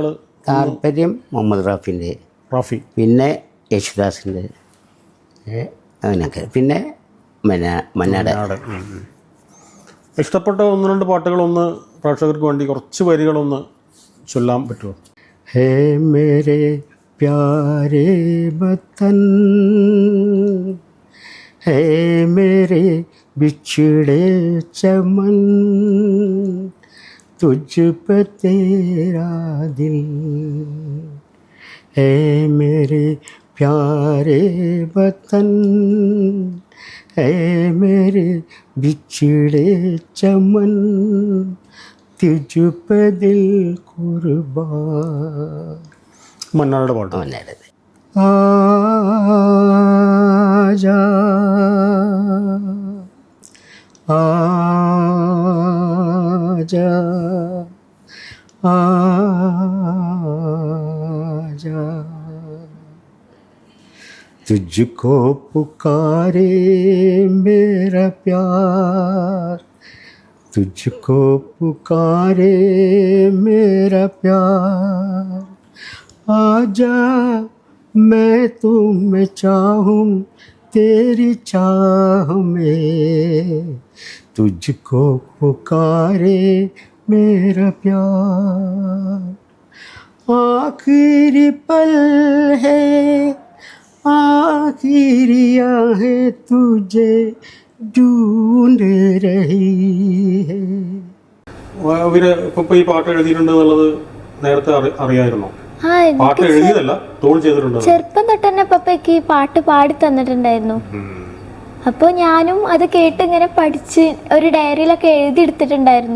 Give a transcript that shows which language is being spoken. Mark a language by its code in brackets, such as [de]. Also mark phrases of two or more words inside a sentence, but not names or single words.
[ml] താല്പര്യം മുഹമ്മദ് റാഫി, പിന്നെ യേശുദാസിൻ്റെ, അങ്ങനെയൊക്കെ, പിന്നെ മന്നാട്. ഇഷ്ടപ്പെട്ട 1-2 പാട്ടുകളൊന്ന് പ്രേക്ഷകർക്ക് വേണ്ടി കുറച്ച് വരികളൊന്ന് ചൊല്ലാൻ പറ്റുമോ? [hi] है मेरे प्यारे वतन, है मेरे बिछड़े चमन, तुझ पे तेरा दिल, है मेरे प्यारे वतन, है मेरे बिछड़े चमन, तुझ पे दिल कुर्बान. [ml] മന്നാടുടെ പാട്ട്. [hi] आजा आजा आजा तुझको पुकारे मेरा प्यार, तुझको पुकारे मेरा प्यार, आजा मैं तुम्हें चाहूँ तेरी चाह में, तुझको पुकारे मेरा प्यार, आखिरी पल है आखिरिया है तुझे ढूंढ रही है. [ml] ഇവര് ഇപ്പൊ ഈ പാട്ട് എഴുതിയിട്ടുണ്ട് എന്നുള്ളത് നേരത്തെ അറിയായിരുന്നോ? ആ പാട്ട് എഴുതിയതല്ല, ട്യൂൺ ചെയ്തിട്ടുണ്ട്. ചെറുപ്പം തൊട്ട് തന്നെ പപ്പയ്ക്ക് ഈ പാട്ട് പാടി തന്നിട്ടുണ്ടായിരുന്നു. അപ്പോൾ ഞാനും അത് കേട്ട് ഇങ്ങനെ പഠിച്ച് ഒരു ഡയറിയിലൊക്കെ എഴുതിയെടുത്തിട്ടുണ്ടായിരുന്നു.